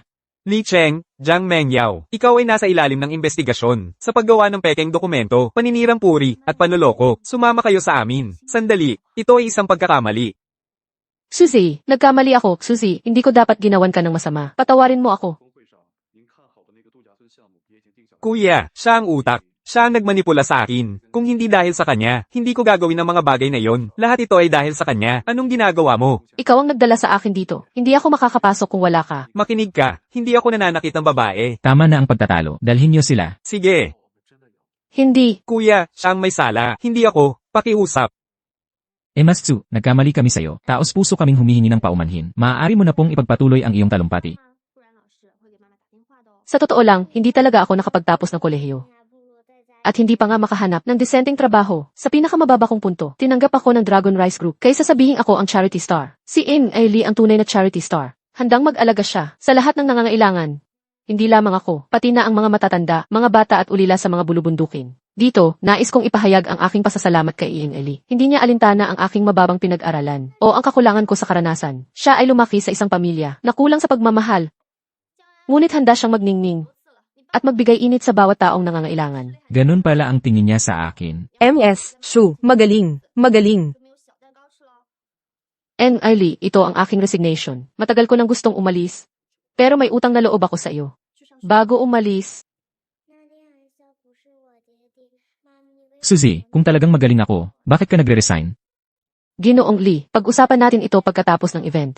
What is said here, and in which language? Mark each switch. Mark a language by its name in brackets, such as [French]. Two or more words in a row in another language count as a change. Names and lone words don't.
[Filipino] Li Cheng, Jiang Mengyao, ikaw ay nasa ilalim ng investigasyon. Sa paggawa ng pekeng dokumento, paninirang puri, at panloloko, sumama kayo sa amin. Sandali, ito ay isang pagkakamali. Suzy, nagkamali ako. Suzy, hindi ko dapat ginawan ka ng masama. Patawarin mo ako. [Chinese] 峰会上，您看好的那个度假村项目也已经定下来。 [Filipino] Kuya, siya ang utak. Siya ang nagmanipula sa akin. Kung hindi dahil sa kanya, hindi ko gagawin ang mga bagay na yon. Lahat ito ay dahil sa kanya. Anong ginagawa mo? Ikaw ang nagdala sa akin dito. Hindi ako makakapasok kung wala ka. Makinig ka, hindi ako nananakit ng babae. Tama na ang pagtatalo, dalhin niyo sila. Sige, Hindi. kuya, siya ang may sala, hindi ako. Pakiusap. Mas Zhou, nagkamali kami sa'yo. Taos puso kaming humihingi ng paumanhin. Maaari mo na pong ipagpatuloy ang iyong talumpati. [Chinese] 不然老师会给妈妈打电话的哦。 [Filipino] Sa totoo lang, hindi talaga ako nakapagtapos ng kolehiyo. At hindi pa nga makahanap ng disenteng trabaho. Sa pinakamababa kong punto, tinanggap ako ng Dragon Rice Group kaysa sabihin ako ang [English] charity star. [Filipino] Si In Ai Lee ang tunay na [English] charity star. [Filipino] Handang mag-alaga siya sa lahat ng nangangailangan. Hindi lamang ako, pati na ang mga matatanda, mga bata at ulila sa mga bulubundukin. Dito, nais kong ipahayag ang aking pasasalamat kay In Ai Lee. Hindi niya alintana ang aking mababang pinag-aralan o ang kakulangan ko sa karanasan. Siya ay lumaki sa isang pamilya na kulang sa pagmamahal. Ngunit handa siyang magningning at magbigay init sa bawat taong nangangailangan. Ganun pala ang tingin niya sa akin. MS, Shu, magaling, magaling. [Chinese] 就没有小蛋糕吃了。 [Filipino] And Lee, ito ang aking resignation. Matagal ko nang gustong umalis. Pero may utang na loob ako sa iyo. Bago umalis, Suzy, kung talagang magaling ako, bakit ka nagre-resign? Ginoong Lee, pag-usapan natin ito pagkatapos ng event.